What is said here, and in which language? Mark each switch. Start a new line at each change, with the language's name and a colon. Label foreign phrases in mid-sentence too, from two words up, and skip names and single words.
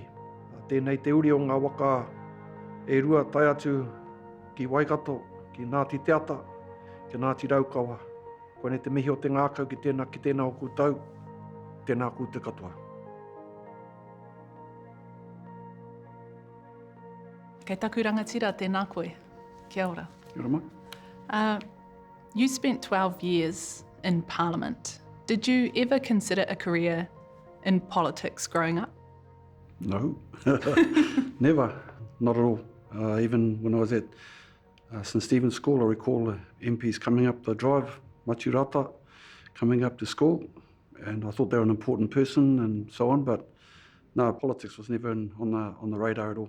Māori: Tēnei te uri o ngā waka e rua tai atu ki Waikato, ki Ngāti Te Ata, ki Ngāti Raukawa. Koe ne te mihi o te ngākau ki tēnā o koutou, tēnā koutou katoa. Kei taku rangatira tēnā koe. Kia ora. Kia ora mai.
English: You spent 12 years in Parliament. Did you ever consider a career in politics growing up? No, never, not at all. Even when I was at St Stephen's School, I recall the MPs coming up the drive, Maturata, coming up to school, and I thought they were an important person and so on, but no, politics was never on the radar at all.